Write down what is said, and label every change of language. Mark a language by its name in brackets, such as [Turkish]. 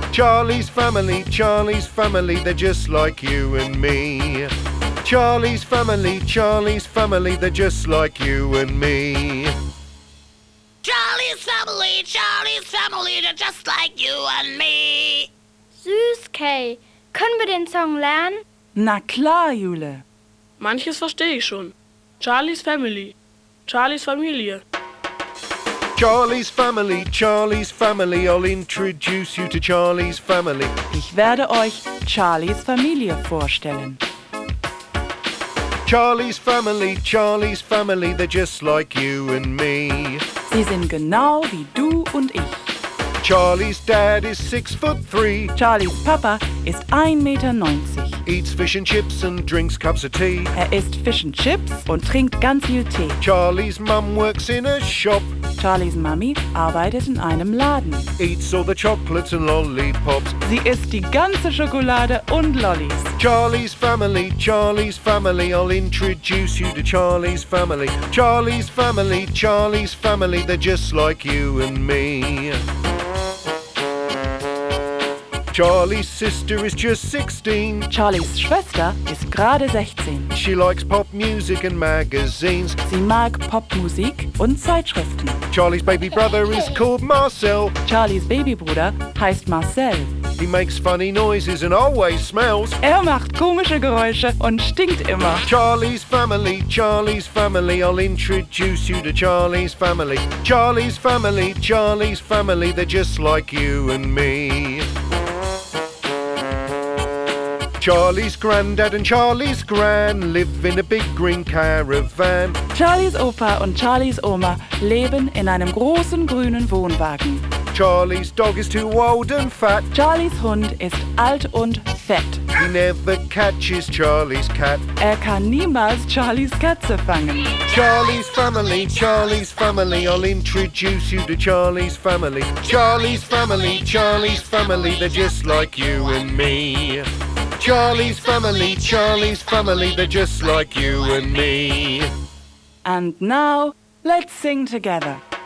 [English] Charlie's family, Charlie's family, they're just like you and me. Charlie's family, Charlie's family, they're just like you and me. Charlie's family, they're just like you and me. [German] Süß, Kay. Können wir den Song lernen? Na klar, Jule. Manches verstehe ich schon. [English] Charlie's family. Charlie's Familie. Charlie's family, Charlie's family, I'll introduce you to Charlie's family. [German] Ich werde euch Charlie's Familie vorstellen. [English] Charlie's family, Charlie's family, they're just like you and me. [German] Sie sind genau wie du und ich. [English] Charlie's dad is 6'3". [German] Charlies Papa ist 1,90 Meter. [English] Eats fish and chips and drinks cups of tea. [German] Er isst fish and chips und trinkt ganz viel Tee. [English] Charlie's mum works in a shop. [German] Charlies Mami arbeitet in einem Laden. [English] Eats all the chocolates and lollipops. [German] Sie isst die ganze Schokolade und Lollis. [English] Charlie's family, Charlie's family, I'll introduce you to Charlie's family. Charlie's family, Charlie's family, they're just like you and me. Charlie's sister is just 16. [German] Charlies Schwester ist gerade 16. [English] She likes pop music and magazines. [German] Sie mag Popmusik und Zeitschriften. [English] Charlie's baby brother is called Marcel. [German] Charlies Babybruder heißt Marcel. [English] He makes funny noises and always smells. [German] Er macht komische Geräusche und stinkt immer. [English] Charlie's family, Charlie's family, I'll introduce you to Charlie's family. Charlie's family, Charlie's family, they're just like you and me. Charlie's granddad and Charlie's gran live in a big green caravan. [German] Charlie's Opa und Charlie's Oma leben in einem großen grünen Wohnwagen. [English] Charlie's dog is too old and fat. [German] Charlie's Hund ist alt und fett. [English] He never catches Charlie's cat. [German] Er kann niemals Charlie's Katze fangen. [English] Charlie's family, Charlie's family, I'll introduce you to Charlie's family. Charlie's family, Charlie's family, they're just like you and me. Charlie's family, Charlie's family, they're just like you and me. And now, let's sing together.